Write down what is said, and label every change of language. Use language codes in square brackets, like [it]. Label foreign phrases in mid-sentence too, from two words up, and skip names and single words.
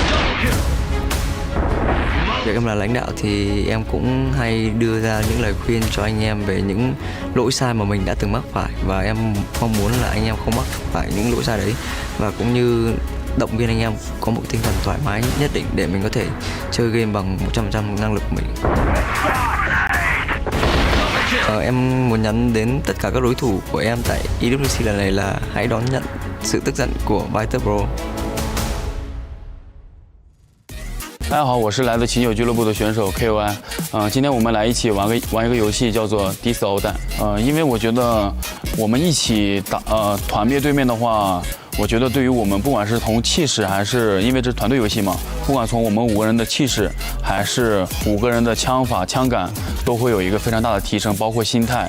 [vi] Việc em là lãnh đạo thì em cũng hay đưa ra những lời khuyên cho anh em về những lỗi sai mà mình đã từng mắc phải, và em mong muốn là anh em không mắc phải những lỗi sai đấy, và cũng như động viên anh em có một tinh thần thoải mái nhất định để mình có thể chơi game bằng 100% năng lực của mình. Em muốn nhắn đến tất cả các đối thủ của em tại EWC lần này là hãy đón nhận sự tức giận của Vital Pro. [zh] 大家好，我是来自秦九俱乐部的选手 KOI。今天我们来一起玩一个游戏，叫做抵死欧弹。因为我觉得我们一起团灭对面的话，我觉得对于我们不管是从气势还是因为这是团队游戏嘛，不管从我们5个人的气势还是5个人的枪法枪感，都会有一个非常大的提升，包括心态。